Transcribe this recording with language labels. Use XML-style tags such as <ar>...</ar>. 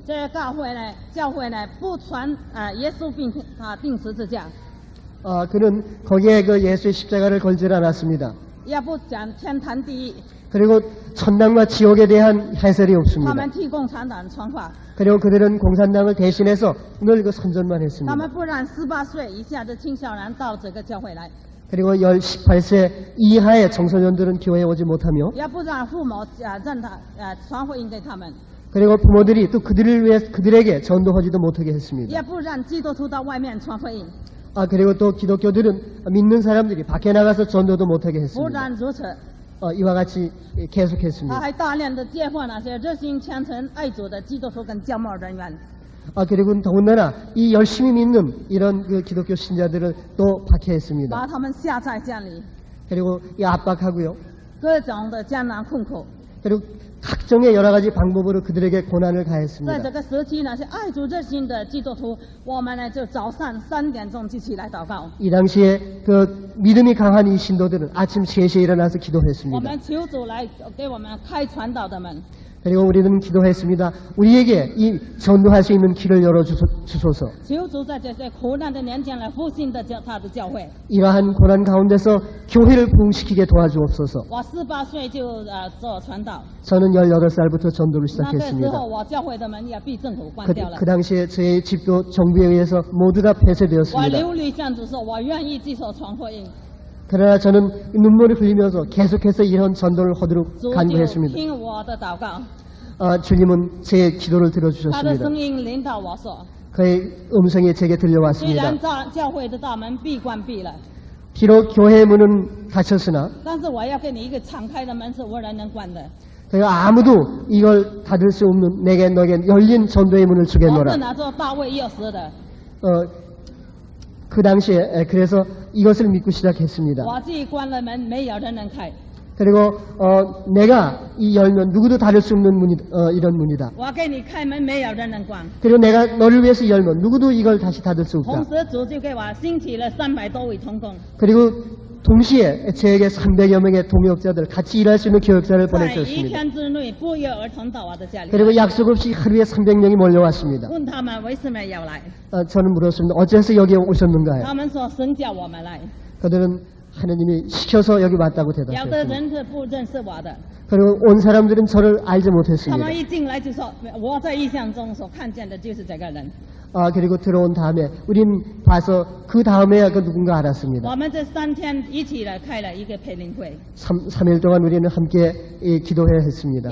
<zh>这些教会呢不传耶稣钉十字架，</zh> <ko>그는 거기에 그 예수의 십자가를 걸지 않았습니다.</ko> <zh>也不讲天堂地狱，</zh> <ko>그리고 천당과 지옥에 대한 해설이</ko> <zh>他</zh> <ko>없습니다.</ko> <zh>们替共产党传话，</zh> <ko>그리고 그들은 공산당을 대신해서 늘 그 선전만</ko> <zh>他</zh> <ko>했습니다.</ko> <zh>们不让18岁以下的青少年到这个教会来，</zh> <ko>그리고 18세 이하의 청소년들은 교회에 오지 못하며</ko> <zh>也不让父母让他传福音给他们，</zh> <ko>그리고 부모들이 또 그들을 위해 그들에게 전도하지도 못하게</ko> <zh>也</zh> <ko>했습니다.</ko> <zh>不让基督徒到外面传福音。</zh> <ko>그리고 또 기독교들은 믿는 사람들이 밖에 나가서 전도도 못하게</ko> <zh>不</zh> <ko>했습니다.</ko> <zh>但如此，</zh> <ko>이와 같이</ko> <zh>他</zh> <ko>계속했습니다.</ko> <zh>还大量的接获那些热心虔诚爱主的基督徒跟教牧人员，</zh> <ko>그리고 더군다나 이 열심히 믿는 이런 그 기독교 신자들을 또 박해했습니다.</ko> <zh>把他们下在监里，</zh> <ko>그리고 이 압박하고요.</ko> <zh>各种的艰难困苦。</zh> <ko>그리고 각종의 여러 가지 방법으로 그들에게 고난을</ko> <zh>在</zh> <ko>가했습니다.</ko> <zh>这个时期，那些爱主热心的基督徒，我们呢就早上3点钟就起来祷告，</zh> <ko>이 당시에 그 믿음이 강한 이 신도들은 아침 3시에 일어나서</ko> <zh>我</zh> <ko>기도했습니다.</ko> <zh>们求主来给我们开传道的门，</zh> <ko>그리고 우리는 기도했습니다. 우리에게 이 전도할 수 있는 길을 열어주소서.</ko> <zh>求主在这些苦难的年间来复兴的他的教会。</zh> <ko>이러한 고난 가운데서 교회를 부흥시키게 도와주옵소서.</ko> <zh>我18岁就做传道，</zh> <ko>저는 18살부터 전도를</ko> <zh>那个时</zh> <ko>시작했습니다.</ko> <zh>候我教会的门也被政府关</zh> <ko>그,</ko> <zh>掉了</zh> <ko>그 。 당시에 저의 집도 정부에 의해서 모두 다</ko> <zh>我</zh> <ko>폐쇄되었습니다.</ko> <zh>流泪向主说，我愿意接受传福音。</zh> <ko>그러나 저는 눈물을 흘리면서 계속해서 이런 전도를 하도록</ko> <zh>主就</zh> <ko>간구했습니다.</ko> <zh>听我的祷告，</zh> <ko>주님은 제 기도를</ko> <zh>他的</zh> <ko>들어주셨습니다.</ko> <zh>声音领导我说，</zh> <ko>그의 음성이 제게</ko> <zh>虽</zh> <ko>들려왔습니다.</ko> <zh>然教会的大门被关闭了，</zh> <ko>비록 교회 문은 닫혔으나</ko> <zh>但是我要给你一个敞开的门，是无人能关的。</zh> <ko>그가 아무도 이걸 닫을 수 없는 내게 너에게 열린 전도의 문을</ko> <zh>我</zh> <ko>주겠노라.</ko> <zh>是拿着大卫钥匙的，</zh> <ko>그 당시에 그래서 이것을 믿고 시작했습니다.</ko> <zh>我自己关了门，没有人能开。</zh> <ko>그리고 내가 이 열면 누구도 닫을 수 없는 문이 이런 문이다.</ko> <zh>我给你开门，没有人能关。</zh> <ko>그리고 내가 너를 위해서 열면 누구도 이걸 다시 닫을 수</ko> <zh>同</zh> <ko>없다.</ko> <zh>时，主就给我兴起了300多位同工，</zh> <ko>그리고 동시에 저에게 300여 명의 동역자들 같이 일할 수 있는 교역자를 보내주었습니다.</ko> <zh>天之内不约而同到我的家里，</zh> <ko>그리고 약속 없이 하루에 300명이 몰려왔습니다.</ko> <zh>问他们为什么要来，</zh> <ko>저는 물었습니다. 어째서 여기에 오셨는가요?</ko> <zh>他们说神叫我们来。</zh> <ko>그들은 하나님이 시켜서 여기 왔다고</ko> <zh>有的</zh> <ko>대답했습니다.</ko> <zh>人是不认识我的，</zh> <ko>그리고 온 사람들은 저를 알지</ko> <zh>他</zh> <ko>못했습니다.</ko> <zh>们一进来就说我在异象中所看见的就是这个人。</zh> <ko>그리고 들어온 다음에 우린 봐서 그 다음에야 그 누군가 알았습니다.</ko> <zh>我们这3天一起来开了一个培灵会，</zh> <ko>3일 동안 우리는 함께 기도해야 했습니다.</ko>